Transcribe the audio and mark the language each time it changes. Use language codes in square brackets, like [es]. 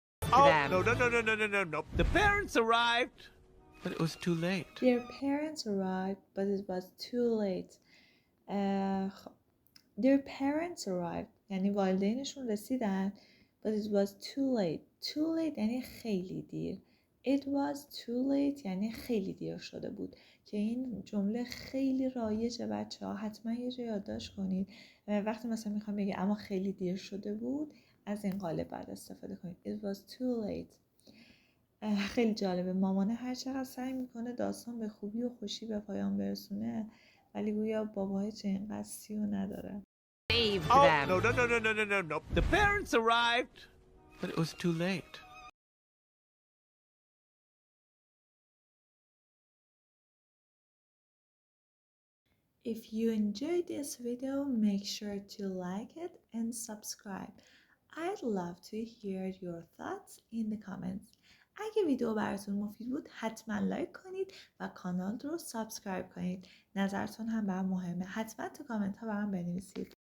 [en] No. The parents arrived, but it was too late. Their parents arrived, but it was too late. [fa] خب. [en] Their parents arrived [fa] یعنی والدینشون رسیدن [en] but it was too late. [fa] Too late یعنی خیلی دیر. [en] It was too late [fa] یعنی خیلی دیر شده بود که این جمله خیلی رایجه بچه ها. حتما یه جا یادداشت کنید وقتی مثلا میخوام بگم اما خیلی دیر شده بود از این قالب بعد استفاده کنید. [en] It was too late. [fa] خیلی جالبه. مامانه هر چقدر سعی میکنه داستان به خوبی و خوشی به پایان برسونه ولی گویا باباهای چه اینقدر سیو نداره. [en] Saved them. No. The parents arrived, but it was too late. If you enjoyed this video, make sure to like it and subscribe. I'd love to hear your thoughts in the comments. [fa] اگه ویدیو براتون مفید بود حتما لایک کنید و کانال رو سابسکرایب کنید. نظرتون هم برام مهمه. حتما تو کامنت ها برام بنویسید.